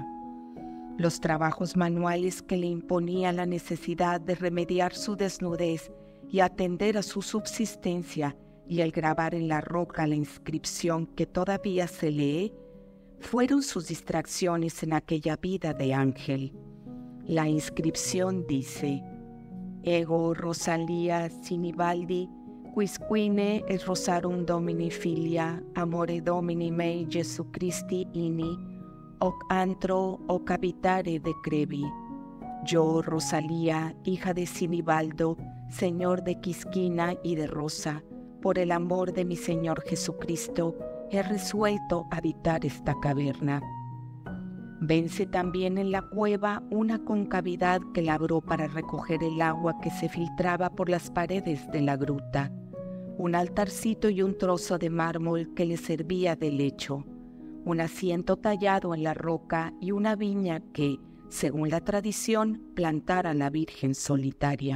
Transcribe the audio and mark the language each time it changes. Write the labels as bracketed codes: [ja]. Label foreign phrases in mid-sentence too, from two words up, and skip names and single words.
[es] Los trabajos manuales que le imponía la necesidad de remediar su desnudez y atender a su subsistencia y el grabar en la roca la inscripción que todavía se lee, fueron sus distracciones en aquella vida de ángel. La inscripción dice: [la] Ego Rosalia Sinibaldi, quisquine et rosarum Domini filia, amore Domini mei Jesu Christi ini, hoc antro hoc habitare decrevi. [es] Yo, Rosalía, hija de Sinibaldo, señor de Quisquina y de Rosa, por el amor de mi Señor Jesucristo, he resuelto habitar esta caverna. Vence también en la cueva una concavidad que labró para recoger el agua que se filtraba por las paredes de la gruta, un altarcito y un trozo de mármol que le servía de lecho, un asiento tallado en la roca y una viña que, según la tradición, plantara la Virgen solitaria.